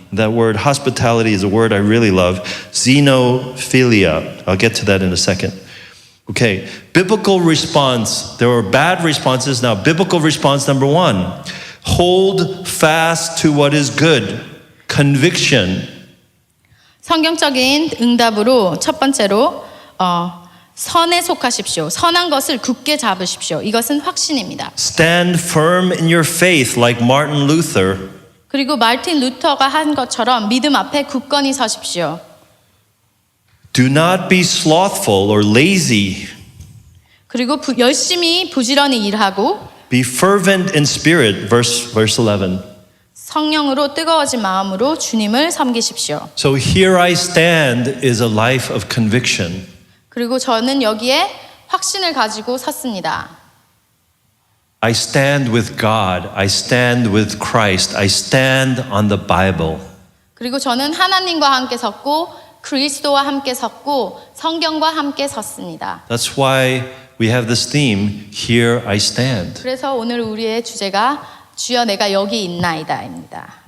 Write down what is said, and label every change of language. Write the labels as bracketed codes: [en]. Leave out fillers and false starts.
[en] That word hospitality is a word I really love. Xenophilia. I'll get to that in a second. Okay, biblical response. There were bad responses. Now, biblical response number 1. Hold fast to what is good. Conviction. [ko] 성경적인 응답으로 첫 번째로 선에 속하십시오. 선한 것을 굳게 잡으십시오. 이것은 확신입니다. [en] Stand firm in your faith like Martin Luther. [ko] 그리고 말틴 루터가 한 것처럼 믿음 앞에 굳건히 서십시오. [en] Do not be slothful or lazy. [ko] 그리고 열심히 부지런히 일하고 [en] Be fervent in spirit, verse 11. [ko] 성령으로 뜨거워진 마음으로 주님을 섬기십시오. [en] So here I stand is a life of conviction. [ko] 그리고 저는 여기에 확신을 가지고 섰습니다. [en] I stand with God. I stand with Christ. I stand on the Bible. [ko] 그리고 저는 하나님과 함께 섰고 그리스도와 함께 섰고 성경과 함께 섰습니다. [en] That's why we have this theme, Here I Stand. [ko] 그래서 오늘 우리의 주제가 주여 내가 여기 있나이다입니다.